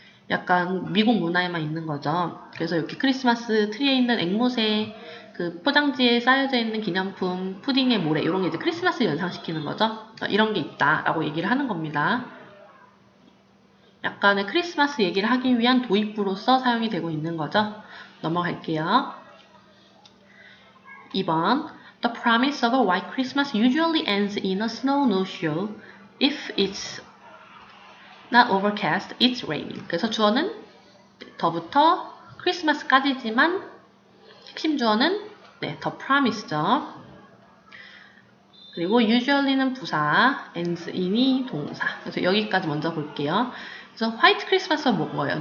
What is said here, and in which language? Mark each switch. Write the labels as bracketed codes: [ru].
[ko] 약간 미국 문화에만 있는 거죠. 그래서 이렇게 크리스마스 트리에 있는 앵무새, 그 포장지에 쌓여져 있는 기념품, 푸딩의 모래 이런 게 이제 크리스마스를 연상시키는 거죠. 이런 게 있다라고 얘기를 하는 겁니다. 약간의 크리스마스 얘기를 하기 위한 도입부로서 사용이 되고 있는 거죠. 넘어갈게요. 2번. [en] The promise of a white Christmas usually ends in a snow no-show. If it's not overcast, it's raining. [ko] 그래서 주어는 더부터 크리스마스까지지만 핵심 주어는 the promise죠. 그리고 usually는 부사, ends in이 동사. 그래서 여기까지 먼저 볼게요. 그래서 화이트 크리스마스가 뭐예요?